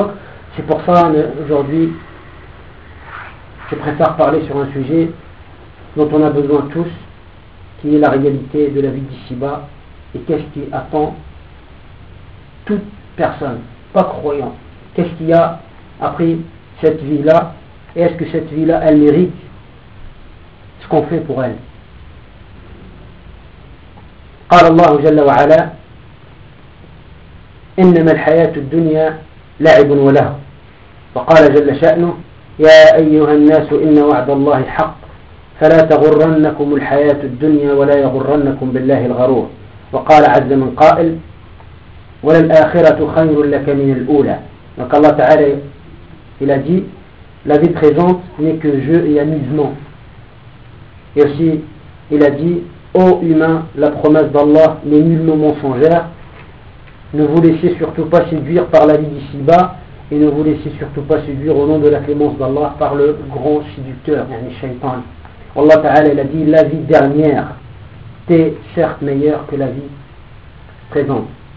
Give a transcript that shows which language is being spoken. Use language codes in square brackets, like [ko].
[fr] Donc, c'est pour ça, aujourd'hui, je préfère parler sur un sujet dont on a besoin tous, qui est la réalité de la vie d'ici-bas Et qu'est-ce qui attend toute personne, pas croyant? Qu'est-ce qu'il y a après cette vie-là? Et est-ce que cette vie-là, elle mérite ce qu'on fait pour elle? [ar] قال الله جل وعلا إنما الحياة الدنيا لعب ولهو وقال جل شأنه يا أيها الناس إن وعد الله حق فلا تغرنكم الحياة الدنيا ولا يغرنكم بالله الغرور وقال عز من قائل وللآخرة خير لك من الأولى [fr] donc الله تعالى il a dit la vie présente n'est que jeu et amusement et aussi il a dit ô humain, la promesse d'Allah n'est nullement mensongère. Ne vous laissez surtout pas séduire par la vie d'ici-bas et ne vous laissez surtout pas séduire au nom de la clémence d'Allah par le grand séducteur, le shaytan. Allah Ta'ala il a dit la vie dernière t'est certes meilleure que la vie présente.